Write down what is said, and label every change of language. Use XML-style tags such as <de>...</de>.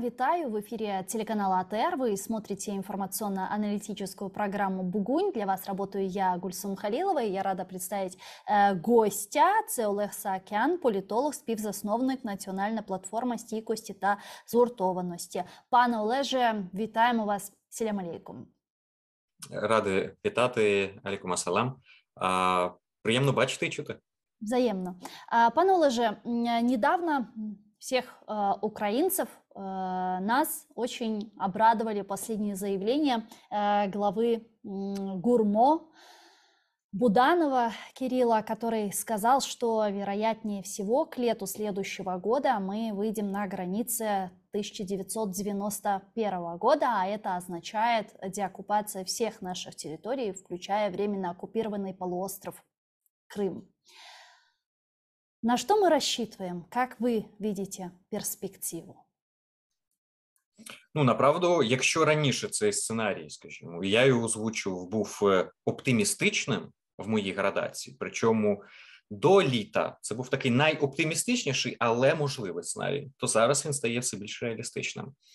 <ru>Витаю в эфире телеканала АТР. Вы смотрите информационно-аналитическую программу «Бугунь». Для вас работаю я, Гульсун Халилова, и я рада представить гостя.</ru> <uk>Це Олег Саакян, політолог, співзасновник Національної платформи стійкості та згуртованості. Пане Олеже, вітаємо вас. Селям алейкум. Радий вітати. Алейкум асалам. Приємно бачити і чути.</uk> <ru>Взаимно. Пане Олеже, недавно всех украинцев, нас очень обрадовали последние заявления главы ГУРМО Буданова Кирилла, который сказал, что вероятнее всего к лету следующего года мы выйдем на границы 1991 года, а это означает деоккупация всех наших территорий, включая временно оккупированный полуостров Крым. На что мы рассчитываем? Как вы видите перспективу?</ru> <uk>Ну, направду, якщо раніше цей сценарій, скажімо, я його озвучив, був оптимістичним в моїй градації, причому до літа це був такий найоптимістичніший, але можливий сценарій, то зараз він стає все більш реалістичним.</uk>